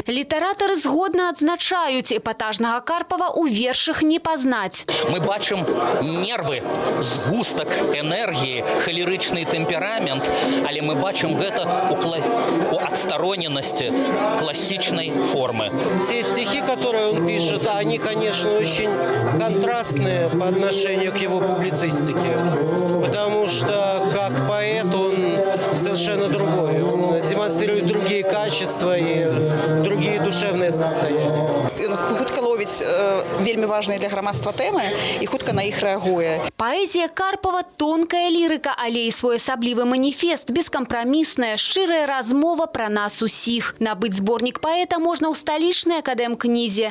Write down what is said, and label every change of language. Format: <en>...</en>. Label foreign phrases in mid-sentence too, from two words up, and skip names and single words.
<be>Літаратары згодна адзначаюць, эпатажнага Карпава ў вершах не пазнаць. Мы бачым нервы, згустак энергії, холерычны тэмперамент, але мы бачым гэта у адстароненасці классичной формы.</be> <ru>Все стихи, которые он пишет, они, конечно, очень контрастные по отношению к его публицистике, потому что как поэт он совершенно другой. Он демонстрирует другие качества и другие душевные состояния.</ru> <be>Ён хутка ловіць вельмі важныя для грамадства тэмы і хутка на іх рэагуе. Паэзія Карпава – тонкая лірыка, але і своеасаблівы маніфест, бескампрамісная, шчырая размова пра нас усіх. Набыць зборнік паэта можна ў сталічнай акадэмкнізе.</be>